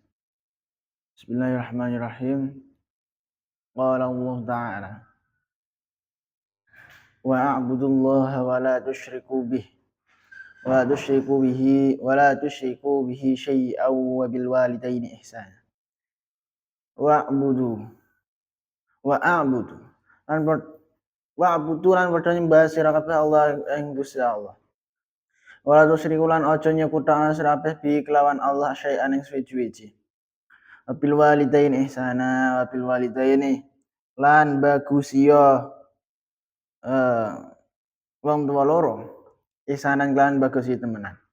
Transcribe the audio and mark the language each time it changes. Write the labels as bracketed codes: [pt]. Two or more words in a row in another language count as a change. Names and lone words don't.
[ar] بسم الله الرحمن الرحيم. قال الله تعالى وأعبدوا الله ولا تشركوا به شيئا وبالوالدين إحسانا. [jv] Wa'budu lan padha nyembah sira kabeh Allah ing Gusti Allah. [ar] ولا تشركوا [jv] lan aja nyekuthakna sira kabeh bi kelawan Allah syai'an ing suwi-wiji. [ar] وبالوالدين إحسانا وبالوالدين [jv] lan bagusia wong tuwa loro ihsanan lan bagusi temenan.